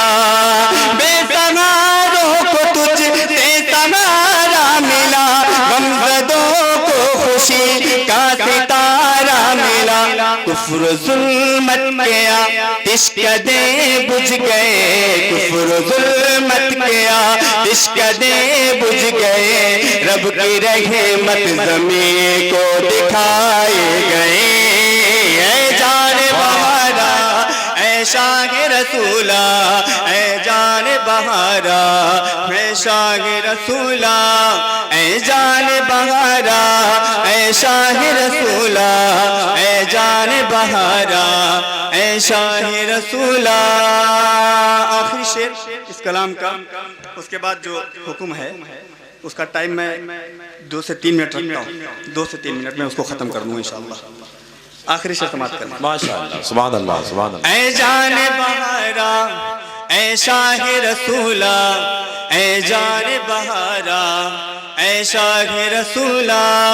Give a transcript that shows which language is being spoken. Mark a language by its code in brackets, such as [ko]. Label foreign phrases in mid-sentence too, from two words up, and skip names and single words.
[ur] بے سہاروں کو تجھ سے سہارا ملا، غمزدوں کو خوشی کا ستارہ ملا. کفر ظلمت کے آتش کدے بجھ گئے، کفر ظلمت کے آتش کدے بجھ گئے. رب کی رحمت زمین کو دکھائے گئے. اے جان بہارا اے شاہ رسولا اے جان بہارا اے شاہ رسولا اے جان بہارا اے شاہ رسولا اے جان بہارا اے شاہ رسولا. آخری شعر اس کلام کا، اس کے بعد جو حکم ہے اس کا ٹائم میں 2 سے 3 منٹ رکھتا ہوں. 2 سے 3 منٹ میں اس کو ختم کر دوں انشاءاللہ. آخری شعر سماعت کرنا. [ar] ماشاءاللہ، سبحان اللہ، سبحان اللہ. [ur] اے جان بہارا اے شاہ رسولا اے جان بہارا اے شاہ رسولا.